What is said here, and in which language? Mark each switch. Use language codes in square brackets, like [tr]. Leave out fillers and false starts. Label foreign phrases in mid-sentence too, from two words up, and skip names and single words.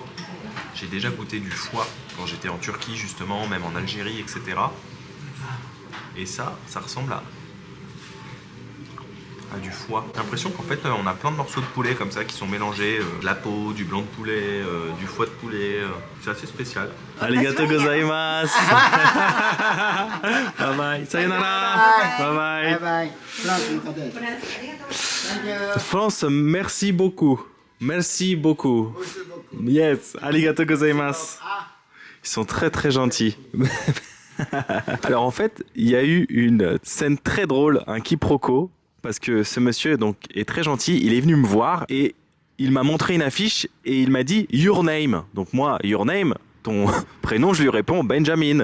[fr] J'ai déjà goûté du foie quand j'étais en Turquie justement, même en Algérie, etc. Et ça ressemble à du foie. J'ai l'impression qu'en fait on a plein de morceaux de poulet comme ça qui sont mélangés, de la peau, du blanc de poulet, du foie de poulet. C'est assez spécial. [ja] ありがとうございます. [en] Bye bye. Sayonara. Bye bye. Bye bye. [fr] France, merci beaucoup. Merci beaucoup. [ja] Yes, ありがとうございます. [fr] Ils sont très gentils. Alors en fait, il y a eu une scène très drôle, un quiproquo, parce que ce monsieur donc est très gentil, il est venu me voir et il m'a montré une affiche et il m'a dit [en] Your name. [fr] Donc moi, [en] Your name, [fr] ton prénom, je lui réponds Benjamin.